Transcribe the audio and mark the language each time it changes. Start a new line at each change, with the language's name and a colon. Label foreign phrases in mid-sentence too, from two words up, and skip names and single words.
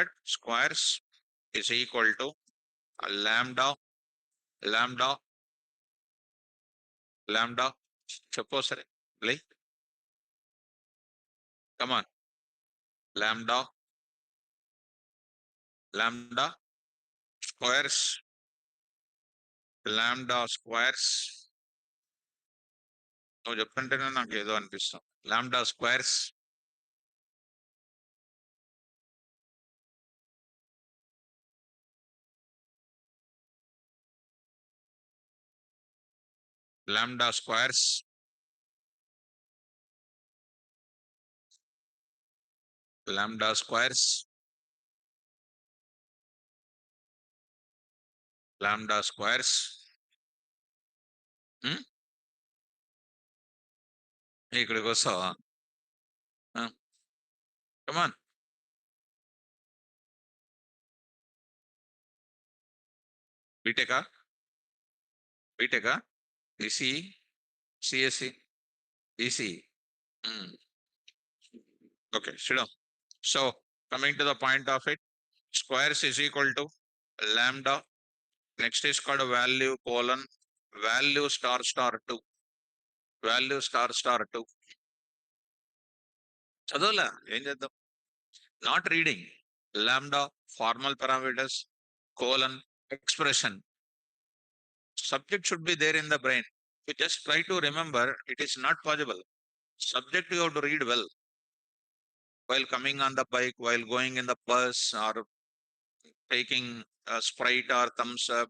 English: Squares is equal to lambda, lambda, lambda. Suppose, like, come on, lambda, lambda squares, lambda squares.
Telugu: నువ్వు చెప్తుంటేనే నాకు ఏదో అనిపిస్తాం
English: lambda squares lambda squares, lambda squares, lambda squares.
Telugu: ఇక్కడికి వస్తావా కమాన్ బీటెకా బీటెకా ఈసీ సిఎస్సి ఈసీ
English: okay sit down. So coming to the point of it, squares is equal to lambda. Next is called value colon value star star 2, value star star 2.
Telugu: చదవలా ఏం చేద్దాం
English: not reading lambda formal parameters colon expression. Subject should be there in the brain. You just try to remember, it is not possible. Subject you have to read well while coming on the bike, while going in the bus, or taking a sprite or thumbs up.